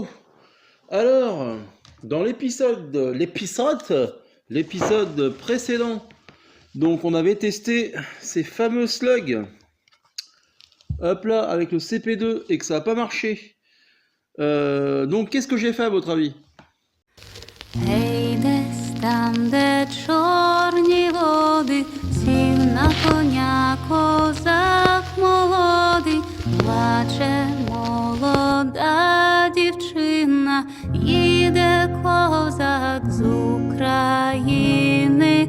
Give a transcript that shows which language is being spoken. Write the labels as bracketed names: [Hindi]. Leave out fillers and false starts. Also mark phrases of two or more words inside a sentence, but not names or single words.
[French] Alors, dans l'épisode précédent, donc on avait testé ces fameux slugs, hop là, avec le CP2 et que ça n'a pas marché. Donc qu'est-ce que j'ai fait à votre avis? [Ukrainian] Гей, десь там, де чорні води, сів на коня козак молодий, плаче молода дівчина, їде козак з України.